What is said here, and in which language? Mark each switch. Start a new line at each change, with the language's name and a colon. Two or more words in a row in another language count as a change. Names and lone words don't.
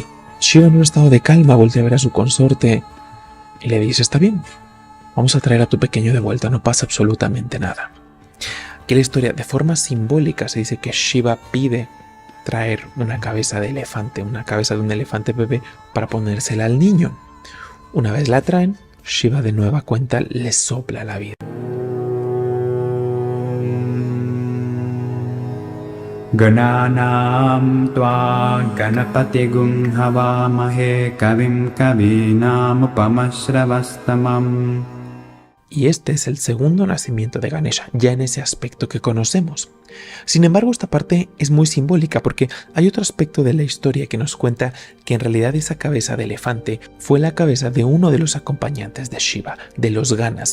Spanish: Shiva, en un estado de calma, voltea a ver a su consorte y le dice: está bien, vamos a traer a tu pequeño de vuelta, no pasa absolutamente nada. Aquí la historia, de forma simbólica, se dice que Shiva pide traer una cabeza de elefante, una cabeza de un elefante bebé, para ponérsela al niño. Una vez la traen, Shiva de nueva cuenta le sopla la vida.
Sanskrit: गणानां त्वा गणपतिं हवामहे कविं कवीनाम् उपमश्रवस्तमम्.
Spanish: Y este es el segundo nacimiento de Ganesha, ya en ese aspecto que conocemos. Sin embargo, esta parte es muy simbólica porque hay otro aspecto de la historia que nos cuenta que en realidad esa cabeza de elefante fue la cabeza de uno de los acompañantes de Shiva, de los Ganas.